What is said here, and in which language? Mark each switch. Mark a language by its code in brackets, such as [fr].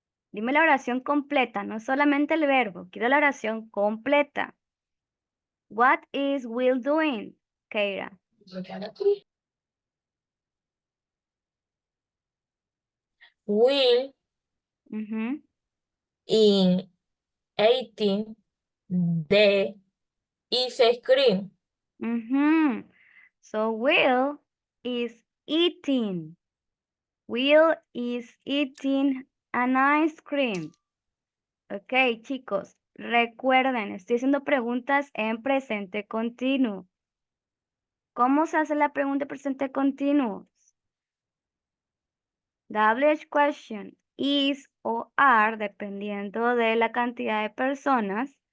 [es] Dime la oración completa, no solamente el verbo. Quiero la oración completa. [en] What is Will doing, Keira? Will in 18 the ice cream. So Will is eating. Will is eating an ice cream. [es] Ok, chicos, recuerden, estoy haciendo preguntas en presente continuo. ¿Cómo se hace la pregunta en presente continuo? WH question, is o are, dependiendo de la cantidad de personas.